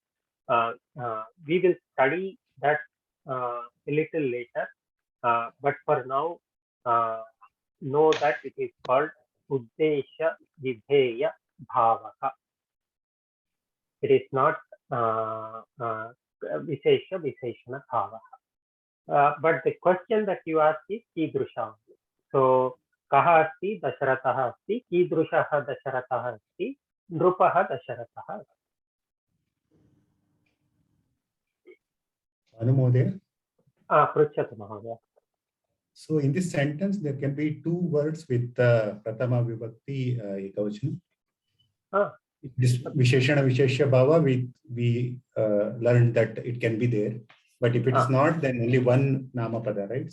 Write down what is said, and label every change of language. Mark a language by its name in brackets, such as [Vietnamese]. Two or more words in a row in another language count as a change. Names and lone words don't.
[English] We will study that a little later, but for now, know that it is called [Sanskrit] उद्देश्य विधेय भावः. [English] It is not [Sanskrit] विशेष विशेषण भावः. [English] But the question that you asked is Kidrusha. [Sanskrit] So, कः अस्ति दशरथः अस्ति, कीदृशः दशरथः अस्ति, नृपः दशरथः. Anumodaya. पृच्छतु महोदय. [English] So in this sentence, there can be 2 words with [Sanskrit] प्रथमा विभक्ति एकवचन. [English] This [Sanskrit] विशेषण विशेष भाव, [English] we learned that it can be there. But if it is not, then only one Namapada, right?